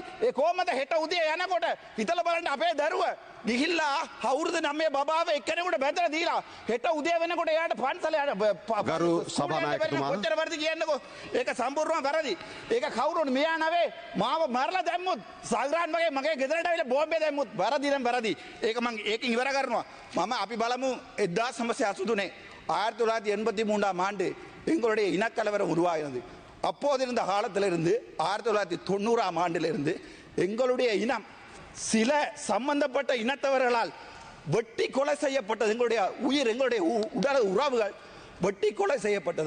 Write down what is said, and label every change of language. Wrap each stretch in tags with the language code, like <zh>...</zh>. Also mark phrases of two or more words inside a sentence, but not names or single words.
<si>ඒ කොහමද හෙට උදේ යනකොට හිතලා බලන්න අපේ දරුව ගිහිල්ලා අවුරුදු 9 බබාව එක්කෙනෙකුට බැඳලා දීලා හෙට උදේ වෙනකොට එයාට පන්සලේ ගරු සභානායකතුමා කොච්චර වැරදි කියන්නකෝ. ඒක සම්පූර්ණව වැරදි. ඒක කවුරුන් මෙයා නවේ මාව මරලා දැම්මුත් සල්රාන් වගේ මගේ ගෙදරට ආවිලා බෝම්බේ දැම්මුත් වැරදි නම් වැරදි. ඒක මම ඒකෙන් ඉවර කරනවා. අපි බලමු 1983</si> <ta>1983 ஆண்டு எங்களுடைய இனக்கலவரம் உருவாகினது. அப்போது இருந்த காலத்திலிருந்து 1990 ஆண்டிலிருந்து எங்களுடைய இனம் சில சம்பந்தப்பட்ட இனத்தவர்களால் வெட்டி கொலை செய்யப்பட்டது. எங்களுடைய உயிர் எங்களுடைய உடல் உறவுகள் வெட்டி கொலை செய்யப்பட்டது.</ta>